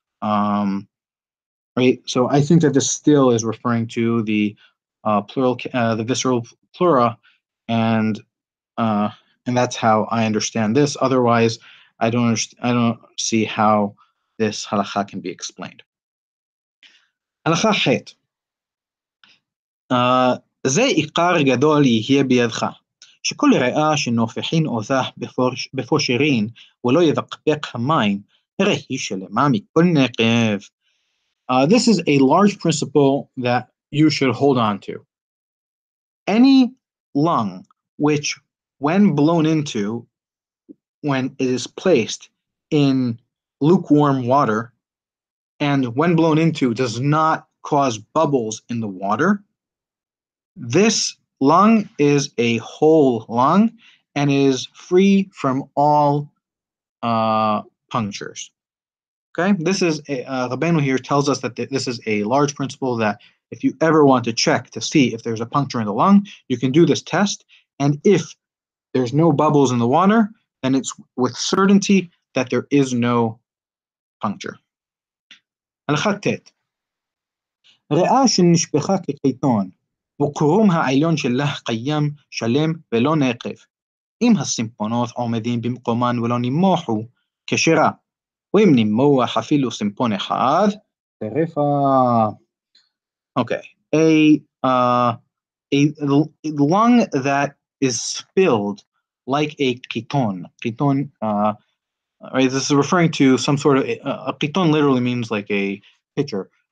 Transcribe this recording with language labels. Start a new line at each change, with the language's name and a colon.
English: Um, right? So I think that this still is referring to the the visceral pleura, and uh, and that's how I understand this. Otherwise, I don't see how this halacha can be explained.
Hebrew: הלכה ח' זה עיקר גדול יהיה בידך, שכל ריאה שנופחין אותה בפו שירין, ולא יבקבק המים, הרי היא שלמה מכל נקב.
English: This is a large principle that you should hold on to. Any lung which, when blown into, when it is placed in lukewarm water, and when blown into does not cause bubbles in the water, this lung is a whole lung and is free from all punctures. Okay, Rabbeinu here tells us that this is a large principle that if you ever want to check to see if there's a puncture in the lung, you can do this test. And if there's no bubbles in the water, then it's with certainty that there is no puncture.
Hebrew: הלכה ט' ריאה שנשפכה כקיטון, וקרום העליון שלה קיים שלם ולא נקב. אם הסימפונות עומדים במקומן ולא נמוחו, כשרה. ואם נמוח אפילו סימפון אחד, טרפה.
English: Okay, a lung that is spilled like a qiton. Qiton, right? This is referring to some sort of a qiton. Literally means like a pitcher.